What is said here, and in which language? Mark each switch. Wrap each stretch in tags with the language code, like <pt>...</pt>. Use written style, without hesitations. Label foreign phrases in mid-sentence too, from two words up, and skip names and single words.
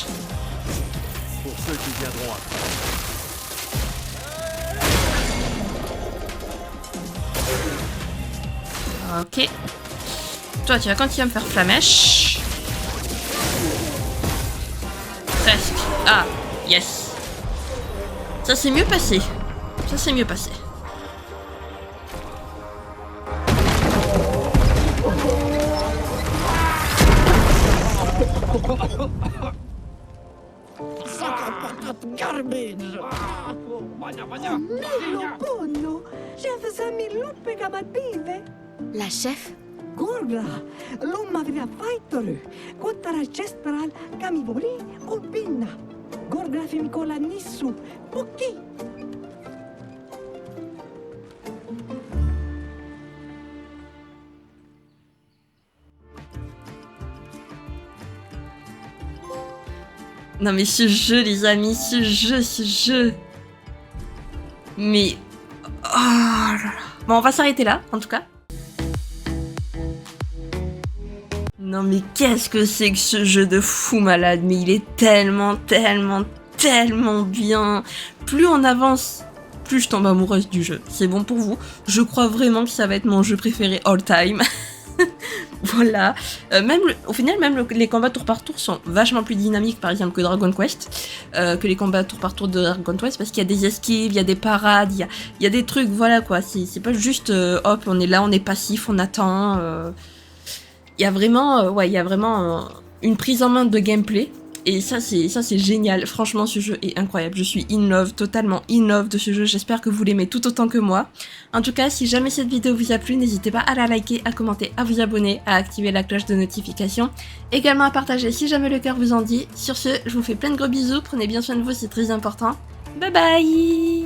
<fr>Pour ceux qui viendront après. Ok. Toi, tu vas continuer à me faire flamèche. Presque. Ah, yes. Ça s'est mieux passé. Ça s'est mieux passé. Millo Ponno, chef Sami Luppe Kamative. La chef? Gorgla, l'umma vria faittoru, kottara chestral kamivori kolpinna. Gorgla femikola nissu, poki. Non mais ce jeu, les amis, ce jeu. Mais... Oh là là. Bon, on va s'arrêter là, en tout cas. Non mais qu'est-ce que c'est que ce jeu de fou malade. Mais il est tellement bien. Plus on avance, plus je tombe amoureuse du jeu. C'est bon pour vous. Je crois vraiment que ça va être mon jeu préféré</fr> <en>all time.</en> <fr>Voilà. Au final, les combats tour par tour sont vachement plus dynamiques, par exemple, que Dragon Quest. Que les combats tour par tour de Dragon Quest, parce qu'il y a des esquives, il y a des parades, il y a des trucs, voilà quoi. C'est pas juste, hop, on est là, on est passif, on attend. Il y a vraiment, une prise en main de gameplay Et ça c'est génial, franchement ce jeu est incroyable, je suis</fr> <en>in love,</en> <fr>totalement</fr> <en>in love</en> <fr>de ce jeu, j'espère que vous l'aimez tout autant que moi. En tout cas, si jamais cette vidéo vous a plu, n'hésitez pas à la liker, à commenter, à vous abonner, à activer la cloche de notification, également à partager si jamais le cœur vous en dit. Sur ce, je vous fais plein de gros bisous, prenez bien soin de vous, c'est très important.</fr> <en>Bye bye.</en>